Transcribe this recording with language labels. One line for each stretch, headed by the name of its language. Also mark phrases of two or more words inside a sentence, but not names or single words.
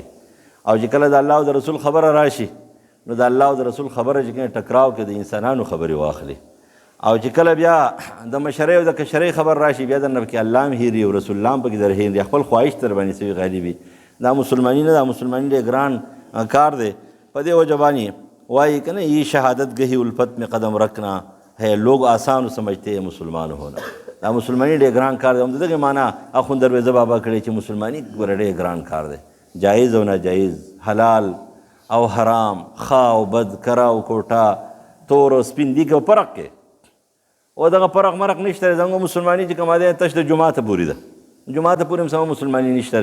Pashto: او چې کله د الله او د رسول خبره راشي نو د الله او د رسول خبره چې کوم ټکراو کې د انسانانو خبرې واخلي. او چې کله بیا د مشرۍ او د کشرۍ خبر راشي بیا درنه پکې الله هم هېري او رسول الله هم پکې در هېري، خپل خواهش در باندې سوي غالبي. دا مسلماني نه، دا مسلماني ډېر ګران کار دی. په دې وجه باندې وایي که نه
Urdu: یہ شهادت گہی الفت میں قدم رکھنا ہے، لوگ آسان سمجھتے ہیں مسلمان ہونا.
Pashto: دا مسلماني ډېر ګران کار دی. هم د دغې معنا اخوند درویزه بابا کړی چې مسلماني ګوره ډېر ګران کار دی. جایز او ناجایز، حلال او حرام، ښه او بد، کره او کوټه، تور او سپین دي که فرق کې او دغه فرق مرق نشته زموږ مسلماني چې کومه دی تش د جوماته پورې ده جوماته پورې هم سمه مسلماني نشته